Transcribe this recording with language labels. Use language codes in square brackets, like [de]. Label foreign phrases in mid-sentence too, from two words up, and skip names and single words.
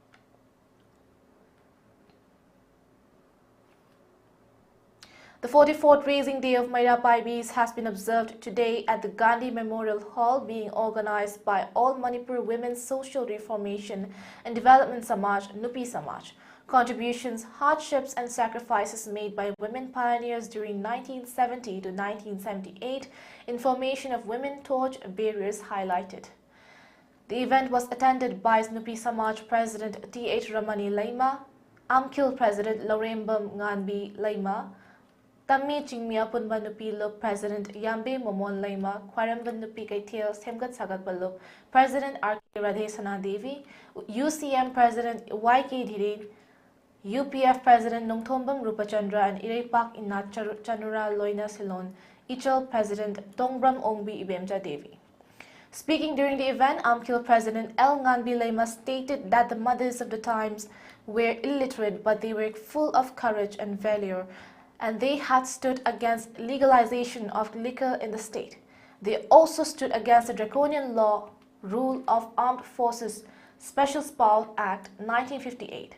[en] The 44th Raising Day of Meira Paibi has been observed today at the Gandhi Memorial Hall, being organized by All Manipur Women's Social Reformation and Development Samaj, Nupi Samaj. Contributions, hardships and sacrifices made by women pioneers during 1970 to 1978 in formation of women torch barriers highlighted. The event was attended by Nupi Samaj President T.H. Ramani Laima, Amkil President Lorembam Nganbi Laima, Tammi Chingmia Punba Nupi Lup President Yambe Momon Laima, Kwaramban Nupi Kaitiel Semgat Sagat Balup, President R.K. Radhesana Devi, UCM President Y.K. Dhirin, UPF President Nongthombam Rupachandra and Irepak Inat Chanura Loina Silon, Ichal President Tongbram Ongbi Ibemja Devi. Speaking during the event, Amkil President L. Nganbi Laima stated that the mothers of the times were illiterate, but they were full of courage and valor, and they had stood against legalization of liquor in the state. They also stood against the draconian law, Rule of Armed Forces Special Spouse Act 1958.